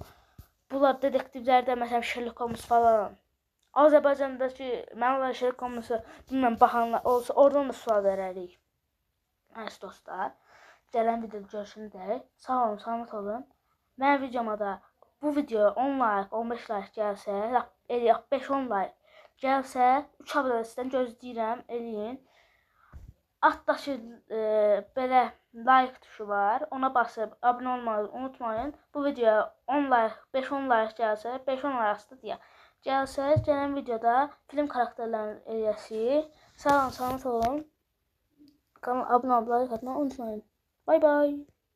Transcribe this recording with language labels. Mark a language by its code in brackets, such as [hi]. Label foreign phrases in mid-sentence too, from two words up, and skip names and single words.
[az] Bunlar detektivlərdə, məsələn, Sherlock Holmes falan. Azərbaycandakı mənimlə Sherlock Holmes'u bilməm baxanlar olsa, oradan da sual verərik. Nəysə dostlar, gələn videoda görüşəndə sağ olun, salamat olun. Mənim videoma da bu videoya 10 like, 15 like gəlsə, 5-10 like gəlsə, 3 abunədən gözləyirəm, eləyin. Altdakı belə like tuşu var, ona basıb abunə olmayı unutmayın. Bu videoya 10 like, 5-10 like gəlsə, 5-10 like arasında deyək. Gəlsə, gələn videoda film karakterlərinin eləyəsik. Sağ olun, salamat olun. Kanala abunə olmayı unutmayın. [en] Bye bye.